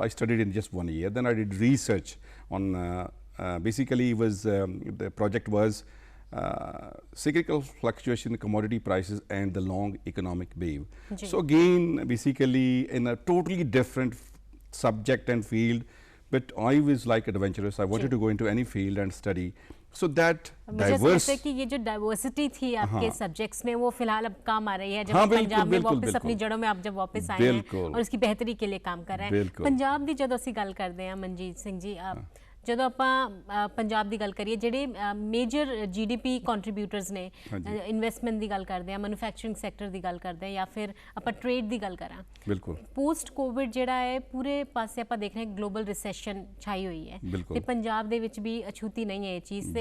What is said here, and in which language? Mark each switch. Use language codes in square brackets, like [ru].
[en] I studied in just 1 year. Then I did research on basically the project was cyclical fluctuation in commodity prices and the long economic wave. So again, basically in a totally different subject and field, but I was like adventurous. I wanted to go into any field and study. So that diverse [hi] कि ये जो diversity थी आपके subjects में वो फिलहाल अब काम आ रही है जब पंजाब में वापस अपनी जड़ों में आप जब वापस आए हैं और उसकी बेहतरी के लिए काम कर रहे हैं। [pa] पंजाब ਦੀ ਜਦੋਂ ਅਸੀਂ ਗੱਲ ਕਰਦੇ ਹਾਂ ਮਨਜੀਤ ਸਿੰਘ ਜੀ, ਜਦੋਂ ਆਪਾਂ ਪੰਜਾਬ ਦੀ ਗੱਲ ਕਰੀਏ ਜਿਹੜੇ ਮੇਜਰ GDP ਕੰਟਰੀਬਿਊਟਰਸ ਨੇ, ਇਨਵੈਸਟਮੈਂਟ ਦੀ ਗੱਲ ਕਰਦੇ ਆ, ਮੈਨੂਫੈਕਚਰਿੰਗ ਸੈਕਟਰ ਦੀ ਗੱਲ ਕਰਦੇ ਆ ਜਾਂ ਫਿਰ ਆਪਾਂ ਟ੍ਰੇਡ ਦੀ ਗੱਲ ਕਰਾਂ, ਬਿਲਕੁਲ ਪੋਸਟ ਕੋਵਿਡ ਜਿਹੜਾ ਹੈ ਪੂਰੇ ਪਾਸੇ ਆਪਾਂ ਦੇਖ ਰਹੇ ਹਾਂ ਗਲੋਬਲ ਰਿਸੈਸ਼ਨ ਛਾਈ ਹੋਈ ਹੈ ਤੇ ਪੰਜਾਬ ਦੇ ਵਿੱਚ ਵੀ ਅਛੂਤੀ ਨਹੀਂ ਹੈ ਇਹ ਚੀਜ਼।